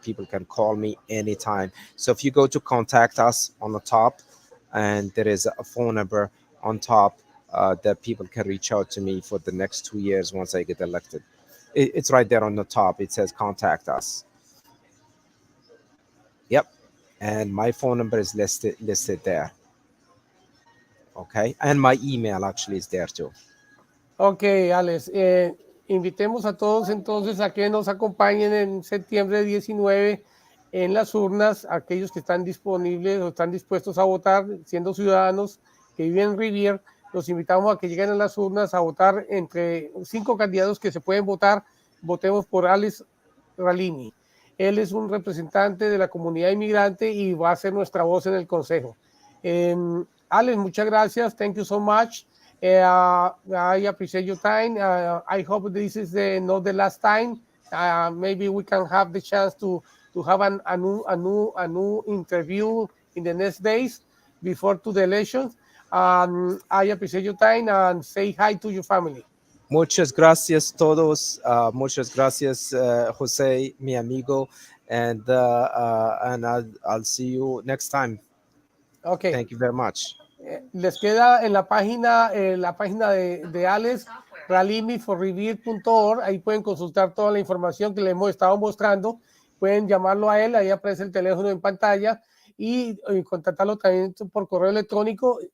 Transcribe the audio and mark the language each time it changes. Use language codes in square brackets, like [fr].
[en] People can call me anytime. So if you go to contact us on the top, and there is a phone number on top that people can reach out to me for the next 2 years once I get elected. It's right there on the top. It says contact us. Yep. And my phone number is listed there. Okay. And my email actually is there too. [es] Ok, Alex, invitemos a todos entonces a que nos acompañen en septiembre 19 en las urnas, aquellos que están disponibles o están dispuestos a votar, siendo ciudadanos que viven en Rivier, los invitamos a que lleguen a las urnas a votar entre 5 candidatos que se pueden votar. Votemos por Alex Ralini. Él es un representante de la comunidad inmigrante y va a ser nuestra voz en el consejo. Alex, muchas gracias. [en] Thank you so much. I appreciate your time. I hope this is not the last time. Maybe we can have the chance to have a new interview in the next days before to the elections. I appreciate your time and say hi to your family. [es] Muchas gracias todos. Muchas gracias, Jose, mi amigo, [en] and I'll see you next time. Okay. Thank you very much. [es] Les queda en la página de Alex, ralimiforrevere.org. Ahí pueden consultar toda la información que les hemos estado mostrando. Pueden llamarlo a él, ahí aparece el teléfono en pantalla y contactarlo también por correo electrónico.